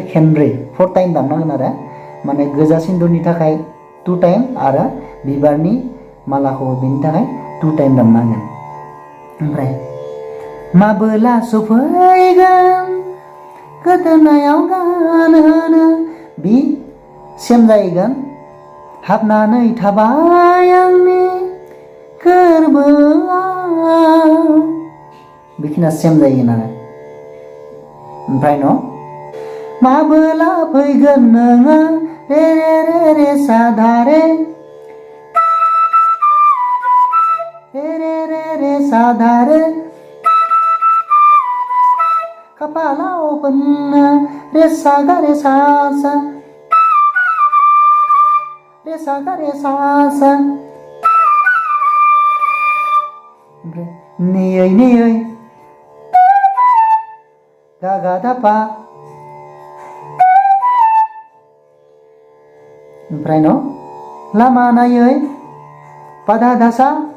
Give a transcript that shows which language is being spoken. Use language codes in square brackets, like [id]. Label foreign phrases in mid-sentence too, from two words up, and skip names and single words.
[brx] खेनब्रै 4 टाइम दामनांगोन आरो माने गोजा सिन्दुरनि थाखाय 2 टाइम आरो बिबारनि मालाखौबो बेनि थाखाय 2 टाइम दामनांगोन ओमफ्राय माबोला सफैगोन गोदोनायाव गानहोनो बि सेम जाहैगोन हाबनानै थाबाय आंनि गोरबोआव बेखिनिया सेम जाहैगोन आरो ओमफ्राय न माबोला फैगोन नोङो रे रे रे रे सा धा रे रे रे रे रे सा धा रे कपालाव फोननो रे सा गा रे सा सा रे सा गा रे सा सा ओमफ्राय नेयै नेयै गा गा धा पा ओमफ्राय न लामा नायै पा धा धा सा